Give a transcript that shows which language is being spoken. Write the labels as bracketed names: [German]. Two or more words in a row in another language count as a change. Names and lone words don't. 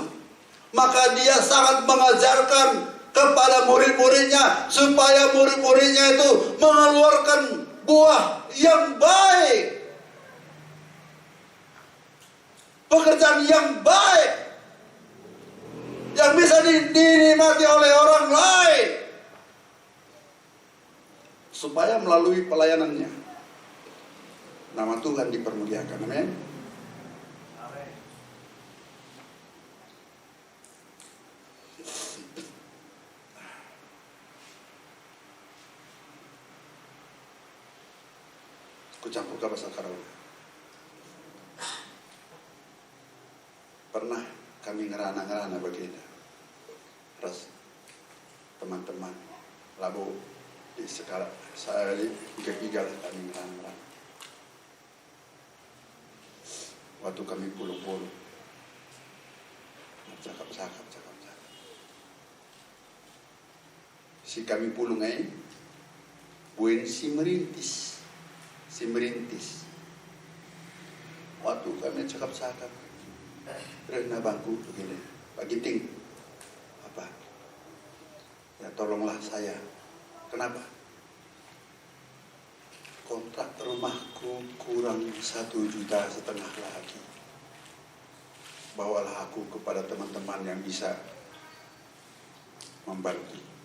[Indonesian] Maka dia sangat mengajarkan kepada murid-muridnya supaya murid-muridnya itu mengeluarkan buah yang baik, pekerjaan yang baik yang bisa dinikmati oleh orang lain, supaya melalui pelayanannya nama Tuhan dipermuliakan. Amin. Kucampur ke bahasa Karawi. Pernah kami ngerana-ngerana begini. Terus teman-teman labu di sekarang saya igal kami ngerana-ngerana. Waktu kami pulung-pulung, cakap. Si kami pulung ini, buen si merintis. Waktu kami cakap, [Batak Karo] rena bangku [Indonesian] begini, Pak Giting, apa? Ya tolonglah saya. Kenapa? Kontrak rumahku kurang 1,5 juta lagi. Bawalah aku kepada teman-teman yang bisa membantu.